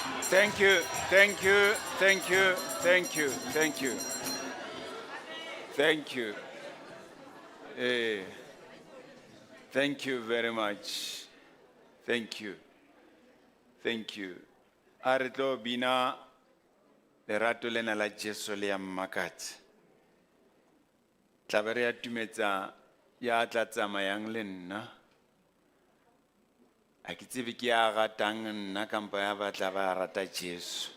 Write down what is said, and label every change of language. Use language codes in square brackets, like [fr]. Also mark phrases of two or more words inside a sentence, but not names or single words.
[en] Thank you, thank you, thank you, thank you, thank you. Thank you. Thank you very much. Thank you. Thank you. [st] A re tlo bina lerato lena la Jesu le ya mmakatsa. Tla be re atumetsa ya tla tsamayang le nna. A ke tsebe ke ya ratang nna kampa ya batla ba rata Jesu.